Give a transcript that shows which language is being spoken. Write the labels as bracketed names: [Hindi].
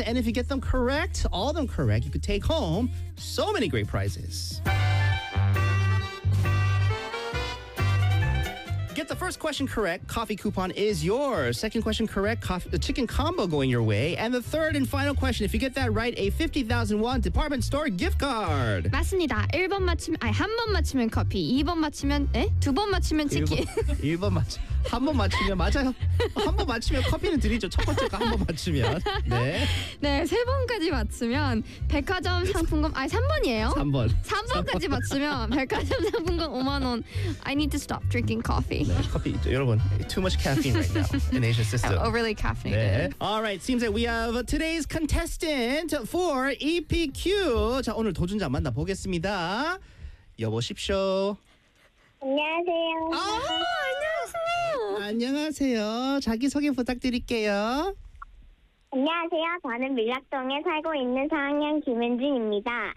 [English] And if you get them correct, all of them correct, you could take home so many great prizes. Get the first question correct, coffee coupon is yours. Second question correct, the chicken combo going your way. And the third and final question, if you get that right, a 50,000 won department store gift card. [Korean] 맞습니다. 1번 맞추면, 아니, 한번 맞추면 커피, 2번 맞추면, 에? 2번 맞추면 치킨. 1번 맞추면, 한번 맞추면, 맞아요. 한번 맞추면 커피는 드리죠. 첫 번째가 한번 맞추면. 네. 네, 3번까지 맞추면 백화점 상품권, 아니, 3번이에요. 3번. 3번까지 맞추면 백화점 상품권 5만 원. [English] I need to stop drinking coffee. [Korean] 네, 커피. 여러분, [English] too much caffeine right now in Asia's system. I'm overly caffeinated. [Korean] 네. [English] All right, seems that we have today's contestant for EPQ. [Korean] 자, 오늘 도전자 만나보겠습니다. 여보십시오. 안녕하세요. 아, 안녕하세요. 안녕하세요. 자기소개 부탁드릴게요. 안녕하세요. 저는 밀락동에 살고 있는 4학년 김은진입니다.